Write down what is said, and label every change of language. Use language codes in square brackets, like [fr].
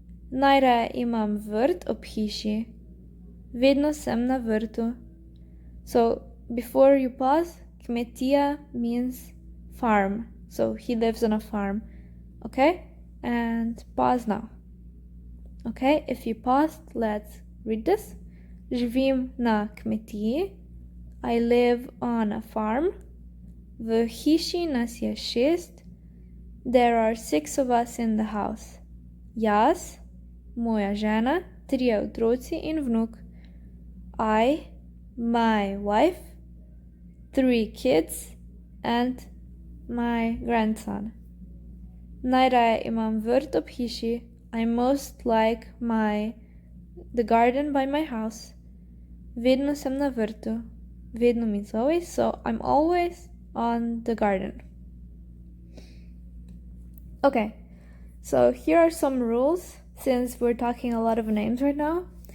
[sl] Najraje imam vrt ob hiši. Vedno sem na vrtu. [en] So, before you pause, kmetija means farm. So, he lives on a farm. Okay? And pause now. Okay? If you paused, let's read this. [sl] Živim na kmetiji. [en] I live on a farm. [sl] V hiši nas je 6. [en] There are 6 of us in the house. [sl] Jaz, moja žena, 3 otroci in vnuk. [en] I, my wife, 3 kids and my grandson. [sl] Najraje imam vrt ob hiši. [en] I most like the garden by my house. [sl] Vedno sem na vrtu. [en] Vedno means always, so I'm always on the garden. Okay, so here are some rules since we're talking a lot of names right now.